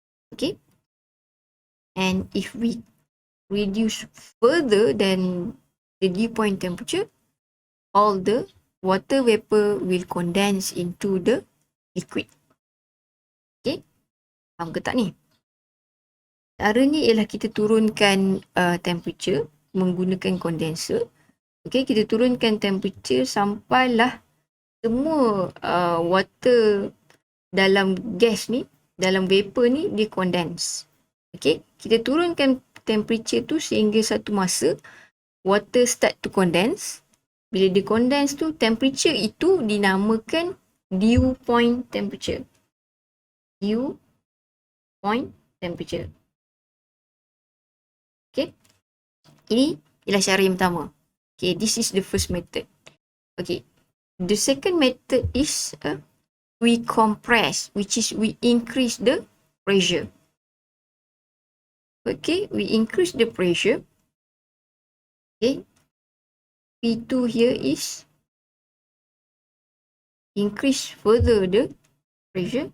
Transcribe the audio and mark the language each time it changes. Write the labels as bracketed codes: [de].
[en] Okay, and if we reduce further than the dew point temperature, all the water vapor will condense into the liquid. [ms] Okay, faham ke tak ni? Cara ni ialah kita turunkan temperature menggunakan condenser. Okay, kita turunkan temperature sampailah semua water dalam gas ni, dalam vapor ni dia condense. Okay, kita turunkan temperature tu sehingga satu masa [en] water start to condense. [ms] Bila dia condense tu, temperature itu dinamakan dew point temperature. [en] Dew point temperature. [ms] Okay, ini ialah cara yang pertama. [en] Okay, this is the first method. Okay, the second method is we compress, which is we increase the pressure. Okay, we increase the pressure. Okay, P2 here is increase further the pressure.